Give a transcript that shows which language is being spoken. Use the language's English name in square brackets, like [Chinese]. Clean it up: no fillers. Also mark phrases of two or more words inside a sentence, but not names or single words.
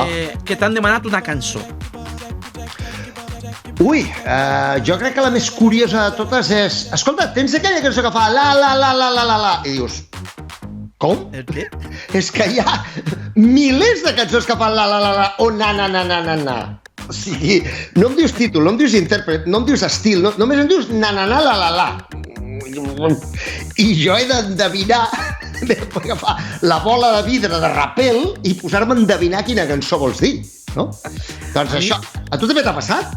[Catalan] que t'han demanat una cançó. Ui, jo crec que la més curiosa de totes és... Escolta, tens aquella cançó que fa la, la, la, la, la, la, la, i dius... Com? El què? És que hi ha milers de cançons que fan la, la, la, la, o na, na, na, na, na, na. O sigui, no em dius títol, no em dius intèrpret, no em dius estil, no, només em dius na, na, na, la, la, la. I jo he d'endevinar, he d'agafar la bola de vidre de rapel i posar-me a endevinar quina cançó vols dir, no? Doncs això, a tu també t'ha passat?